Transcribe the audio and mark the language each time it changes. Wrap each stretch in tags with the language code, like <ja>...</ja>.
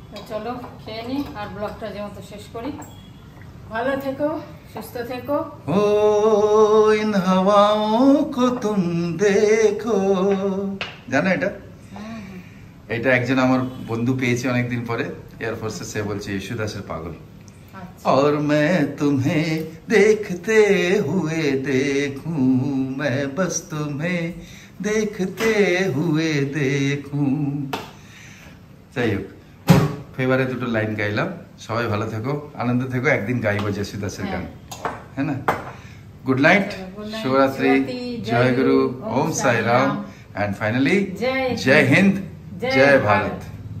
<bn>চলো খেয়ে নি, আর ব্লগটা যেমন তো শেষ করি। ভালো থেকো, সুস্থ থেকো।</bn> <hi>ও ইন হাওয়াओं को तुम देखो,</hi> <bn>জানো এটা? এটা একজন আমার বন্ধু পেয়েছে অনেকদিন পরে এয়ারফোর্সে, সে বলছে ইশুদাসের পাগল।</bn> <hi>और मैं तुम्हें देखते हुए देखूं, मैं बस तुम्हें देखते हुए देखूं।</hi> <bn>যাই হোক, ওর ফেভারে দুটো লাইন গাইলাম। সবাই ভালো থেকো, আনন্দ থেকো, একদিন গাইবো ইশুদাসের গান, হ্যাঁ না? Good night, Shivratri, Joy Guru, Om Sai Ram,</bn> <en>and finally,</en> <bn>Jai Hind, Jai Bharat.</bn>